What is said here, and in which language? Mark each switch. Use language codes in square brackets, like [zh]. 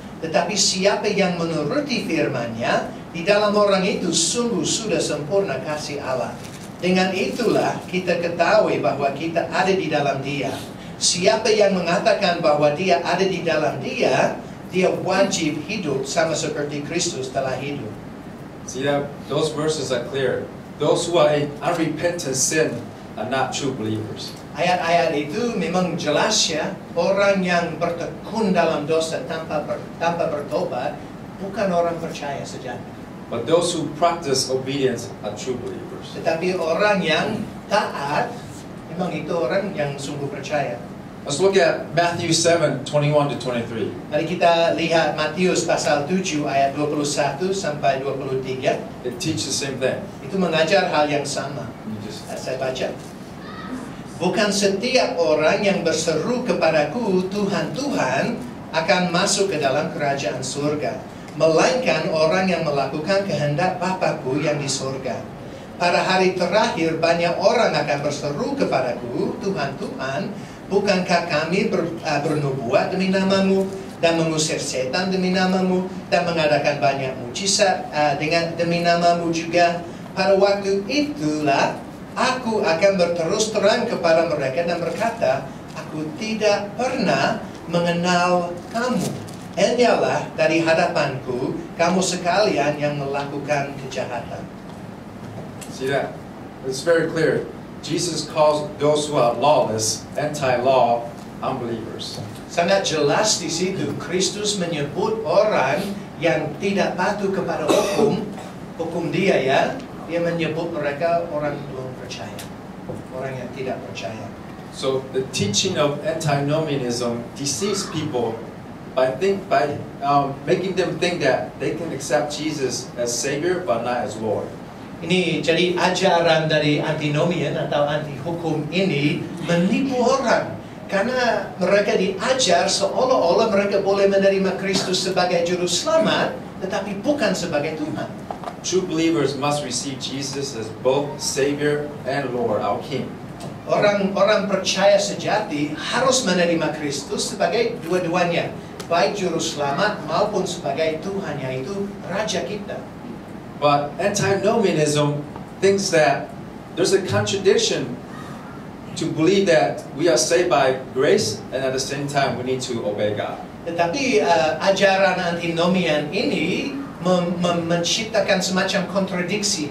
[id] Tetapi siapa yang menuruti firman-Nya, di dalam orang itu sungguh sudah sempurna kasih Allah. Dengan itulah kita ketahui bahwa kita ada di dalam Dia. Siapa yang mengatakan bahwa dia ada di dalam Dia, dia wajib hidup sama seperti Kristus telah hidup. [en] See that? Those verses are clear. Those who are in unrepentant sin are not true believers. [id] Ayat-ayat itu memang jelas ya, orang yang bertekun dalam dosa tanpa bertobat bukan orang percaya sejati. [en] But those who practice obedience are true believers. [id] Tetapi orang yang taat, memang itu orang yang sungguh percaya. [en] Let's look at Matthew 7:21-23. [id] Mari kita lihat Matius pasal 7 ayat 21 sampai 23. [en] It teaches the same thing. [id] Itu mengajar hal yang sama. Saya baca. Bukan setiap orang yang berseru kepadaku, Tuhan, Tuhan, akan masuk ke dalam kerajaan surga, melainkan orang yang melakukan kehendak Bapa-Ku yang di surga. Pada hari terakhir banyak orang akan berseru kepadaku, Tuhan, Tuhan, bukankah kami bernubuat demi namamu dan mengusir setan demi namamu dan mengadakan banyak mujizat demi namamu juga? Pada waktu itulah aku akan berterus terang kepada mereka dan berkata, aku tidak pernah mengenal kamu. Enyahlah dari hadapanku kamu sekalian yang melakukan kejahatan. [en] See that? It's very clear. Jesus calls those who are lawless, anti-law, unbelievers. [id] Sangat jelas di situ Kristus menyebut orang yang tidak patuh kepada hukum Dia ya. Dia menyebut mereka orang belum percaya, orang yang tidak percaya. [en] So the teaching of antinomianism deceives people by making them think that they can accept Jesus as Savior but not as Lord. [id] Ini jadi ajaran dari antinomian atau anti hukum ini menipu orang karena mereka diajar seolah-olah mereka boleh menerima Kristus sebagai juru selamat tetapi bukan sebagai Tuhan. [en] True believers must receive Jesus as both Savior and Lord, our King. [id] Orang percaya sejati harus menerima Kristus sebagai dua-duanya, baik juru selamat maupun sebagai Tuhan, yaitu Raja kita. [en] But antinomianism thinks that there's a contradiction to believe that we are saved by grace and at the same time we need to obey God. [id] Tetapi ajaran antinomian ini menciptakan semacam kontradiksi.